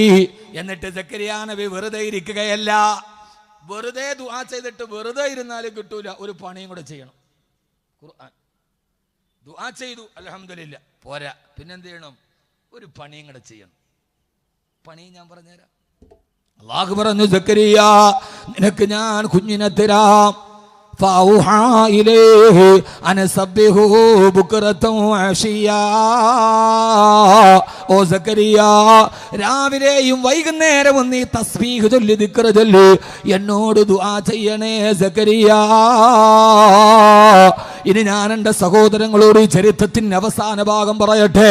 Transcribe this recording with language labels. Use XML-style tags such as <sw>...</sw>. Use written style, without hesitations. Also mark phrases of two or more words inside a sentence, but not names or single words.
<ml>എന്നിട്ട് സക്കരിയ നബി വെറുതെ ഇരിക്കുകയല്ല. വെറുതെ ദുആ ചെയ്തിട്ട് വെറുതെ ഇരുന്നാലും കിട്ടൂല, ഒരു പണിയും കൂടെ ചെയ്യണം. ഖുർആൻ ദുആ ചെയ്തു, അൽഹംദുലില്ലാ, പോരാ, പിന്നെന്ത് ചെയ്യണം? ഒരു പണിയും കൂടെ ചെയ്യണം. പണി ഞാൻ പറഞ്ഞുതരാം. അല്ലാഹു പറഞ്ഞു, സക്കരിയ നിനക്ക് ഞാൻ കുഞ്ഞിനെ തരാം.</ml> <ar>فأوحى إليه أن سبحه بكرة وعشيا.</ar> <ml>ഓ സക്കരിയ, രാവിലെയും വൈകുന്നേരവും നീ തസ്ബീഹ് ചൊല്ലി ദിക്ർ ചൊല്ലി എന്നോട് ദുആ ചെയ്യണേ സക്കരിയ. ഇനി ഞാൻ എൻ്റെ സഹോദരങ്ങളോട് ഈ ചരിത്രത്തിന്റെ അവസാന ഭാഗം പറയട്ടെ.</ml>